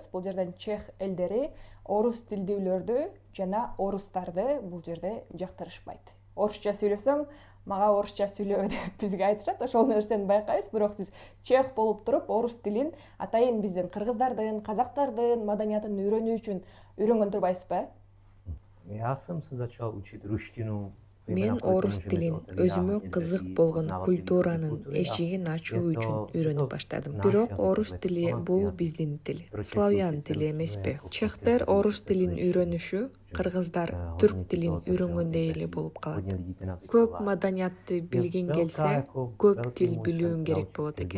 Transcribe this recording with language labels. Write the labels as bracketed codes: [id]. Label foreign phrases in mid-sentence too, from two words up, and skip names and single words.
[ky] Бул жерден чех элдери орус тилдүүлөрдү жана орустарды бул жерде жактырышпайт. Орусча сүйлөсөң, мага орусча сүйлөбө деп бизге айтышат. Ошол нерсени байкайбыз, бирок сиз чех болуп туруп орус тилин атайын биздин кыргыздардын, казактардын маданиятын үйрөнүү үчүн үйрөнгөн турбайсызбы? [cs] Já jsem se začal učit ruštinu [ky] Мен орус тилин өзүмө кызык болгон культуранын эшигин ачуу үчүн үйрөнүп баштадым. Бирок орус тили бул биздин тил, славян тили эмеспи. Чехтер орус тилин үйрөнүшү кыргыздар түрк тилин үйрөнгөндөй эле болуп калат. Көп маданиятты билгиң келсе, көп тил билүүң керек болот экен.